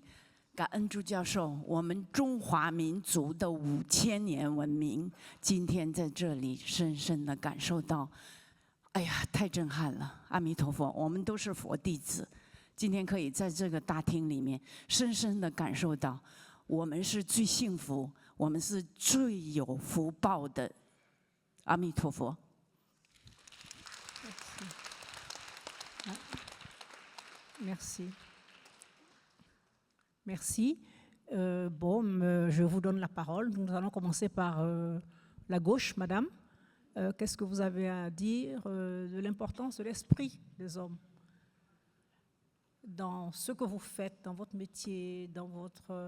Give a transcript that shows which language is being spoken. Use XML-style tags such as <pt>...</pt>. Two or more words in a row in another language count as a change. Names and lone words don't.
<zh>感恩朱教授，我们中华民族的5000年文明，今天在这里深深的感受到，哎呀，太震撼了！阿弥陀佛，我们都是佛弟子，今天可以在这个大厅里面深深的感受到，我们是最幸福，我们是最有福报的。阿弥陀佛。</zh> <fr>Merci. Merci. Je vous donne la parole. Nous allons commencer par la gauche, madame. Qu'est-ce que vous avez à dire de l'importance de l'esprit des hommes dans ce que vous faites, dans votre métier, dans votre...</fr>